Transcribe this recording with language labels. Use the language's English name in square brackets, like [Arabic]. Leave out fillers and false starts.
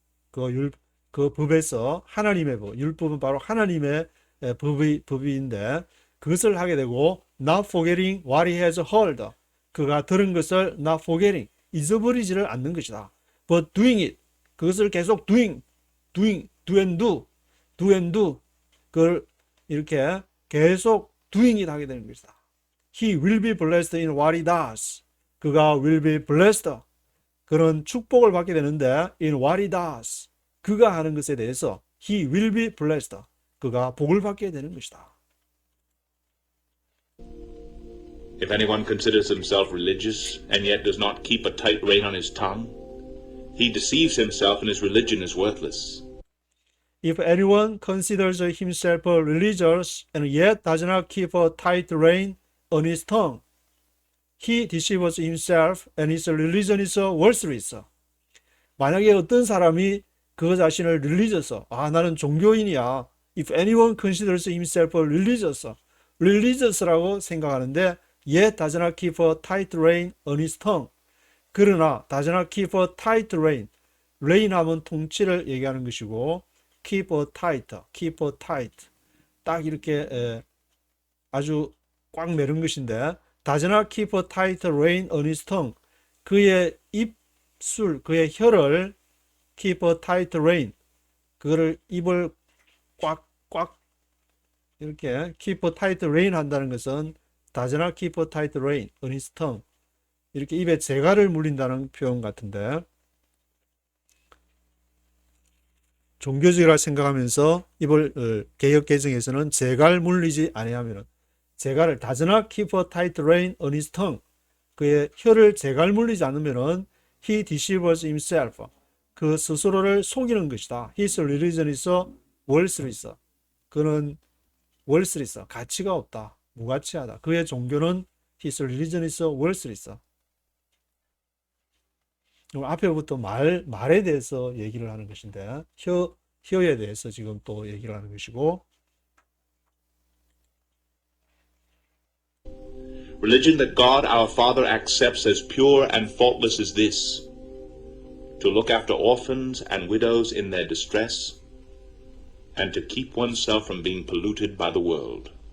[Korean] 그 법에서 하나님의 법, 율법은 바로 하나님의 법인데 그것을 하게 되고 [English] not forgetting what he has heard, [Korean] 그가 들은 것을 [English] not forgetting, [Korean] 잊어버리지를 않는 것이다. [English] but doing it, [Korean] 그것을 계속 [English] do and do, [Korean] 그걸 이렇게 계속 [English] doing it [Korean] 하게 되는 것이다. [English] He will be blessed in what he does. [Korean] 그가 [English] will be blessed, [Korean] 그런 축복을 받게 되는데 [English] in what he does, [Korean] 그가 하는 것에 대해서 [English] he will be blessed, [Korean] 그가 복을 받게 되는 것이다. [English] If anyone considers himself religious and yet does not keep a tight rein on his tongue, he deceives himself and his religion is worthless. If anyone considers himself religious and yet does not keep a tight rein on his tongue, he deceives himself and his religion is worthless. [Korean] 만약에 어떤 사람이 그 자신을 religious, 나는 종교인이야. [English] If anyone considers himself religious [Korean] 라고 생각하는데 [English] yet does not keep a tight rein on his tongue. [Korean] 그러나 [English] does not keep a tight rein. rein [Korean] 하면 통치를 얘기하는 것이고 [English] keep a tight. [Korean] 딱 이렇게 아주 꽉 매는 것인데 [English] does not keep a tight rein on his tongue. [Korean] 그의 입술, 그의 혀를 [English] keep a tight rein. [Korean] 그거를 입을 꽉 이렇게 [English] keep a tight rein [Korean] 한다는 것은 [English] does not keep a tight rein on his tongue. [Korean] 이렇게 입에 재갈을 물린다는 표현 같은데 종교적이라 생각하면서 입을 개역 개정에서는 재갈 물리지 아니하면은 재갈을 [English] does not keep a tight rein on his tongue. [Korean] 그의 혀를 재갈 물리지 않으면은 [English] he deceives himself. [Korean] 그 스스로를 속이는 것이다. [English] His religion is worthless. [Korean] 그는 worthless, 가치가 없다, 무가치하다. 그의 종교는 [English] his religion is worthless. [Korean] 앞에부터 말에 대해서 얘기를 하는 것인데 혀에 대해서 지금 또 얘기를 하는 것이고 [English] Religion that God our Father accepts as pure and faultless is this: to look after orphans and widows in their distress, and to keep oneself from being polluted by the world.